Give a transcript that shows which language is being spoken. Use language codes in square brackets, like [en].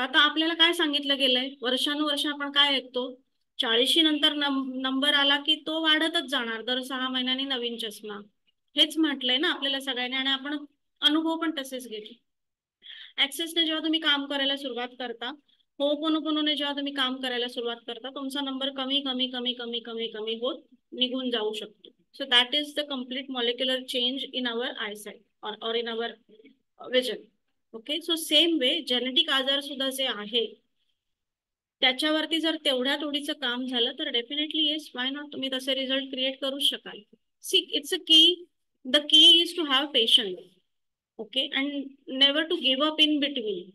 [mr] आता आपल्याला काय सांगितलं गेलंय, वर्षानुवर्ष आपण काय ऐकतो, 40 नंतर नंबर आला की तो वाढतच जाणार, दर 6 महिन्यांनी नवीन चष्मा. हेच म्हटलंय ना आपल्याला सगळ्यांनी, आणि आपण अनुभव पण तसेच घेतो. ऍक्सेसने जेव्हा तुम्ही काम करायला सुरुवात करता, होपोनोपोनोने जेव्हा तुम्ही काम करायला सुरुवात करता, तुमचा नंबर कमी कमी कमी कमी कमी कमी होत निघून जाऊ शकतो. [en] So that is the complete molecular change in our eyesight और in our vision. [mr] Okay, so same way genetic आजार सुद्धा जे आहे त्याच्यावरती जर तेवढ्या तोडीचं काम झालं तर [en] definitely yes, why not, [mr] तुम्ही तसे रिझल्ट क्रिएट करू शकाल. [en] See, it's a key, the key is to have patience. Okay, and never to give up in between.